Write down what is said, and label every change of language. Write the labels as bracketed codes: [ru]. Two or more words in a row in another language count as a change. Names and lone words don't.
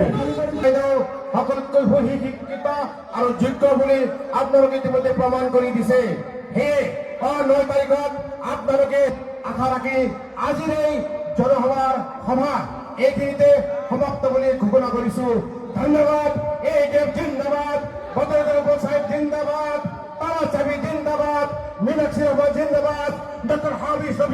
[as] সকলোতকৈ শিক্ষিত আৰু যোগ্য বুলি আপোনালোকে ইতিমধ্যে প্ৰমাণ কৰি দিছে। সেয়ে 9 তাৰিখত আপোনালোকে আশা ৰাখি আজিৰ এই জনসভাৰ সভা এইখিনিতে সমাপ্ত বুলি ঘোষণা কৰিছো। ধন্যবাদ। AIDF জিন্দাবাদ, বদৰুদ্দিন সাহেব জিন্দাবাদ, তালা চাবি জিন্দাবাদ, মীনাক্ষী রহমান জিন্দাবাদ, ডক্টর হাবিব